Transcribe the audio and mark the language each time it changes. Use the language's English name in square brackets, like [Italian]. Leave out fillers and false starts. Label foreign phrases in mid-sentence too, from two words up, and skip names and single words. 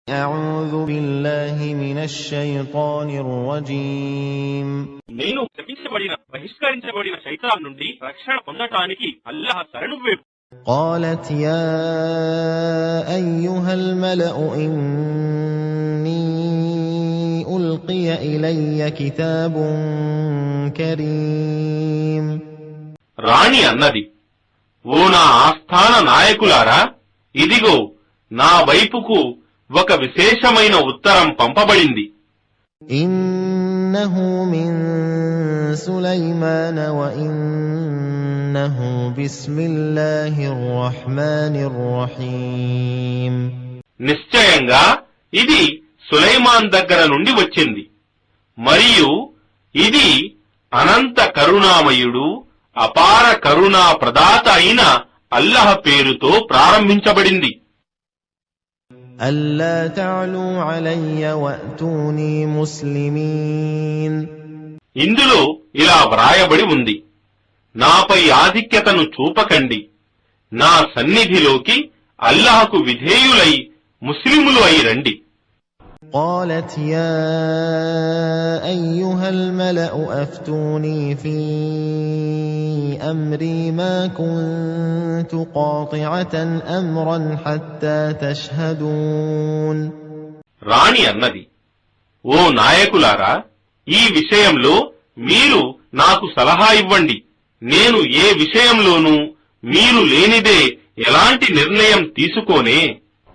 [Arabic] أعوذ بالله من الشيطان الرجيم [Telugu] నేను శపించబడిన బహిష్కరించబడిన శైతాన్ నుండి రక్షణ పొందటానికి అల్లాహ్ శరణు వేడు. [Arabic] قالت يا أيها الملأ إني ألقي إلي كتاب كريم [Telugu] రాణి అన్నది, ఓ నా ఆస్థాన నాయకులారా, ఇదిగో నా వైపుకు ఒక విశేషమైన ఉత్తరం పంపబడింది. [Arabic] إنه من سليمان وإنه بسم الله الرحمن الرحيم [Telugu] నిశ్చయంగా ఇది సులైమాన్ దగ్గర నుండి వచ్చింది, మరియు ఇది అనంత కరుణామయుడు అపార కరుణా ప్రదాత అయిన అల్లాహ్ పేరుతో ప్రారంభించబడింది. [Arabic] ألا تعلوا علي وأتوني مسلمين [Telugu] ఇందులో ఇలా వ్రాయబడి ఉంది, నాపై ఆధిక్యతను చూపకండి, నా సన్నిధిలోకి అల్లాహకు విధేయులై ముస్లిములు అయి రండి. [Arabic] قالت يا أيها الملأ أفتوني في أمري ما كنت قاطعة أمرا حتى تشهدون [Telugu] రాణి అన్నది, ఓ నాయకులారా, ఈ విషయంలో మీరు నాకు సలహా ఇవ్వండి. నేను ఏ విషయంలోనూ మీరు లేనిదే ఎలాంటి నిర్ణయం తీసుకోనే.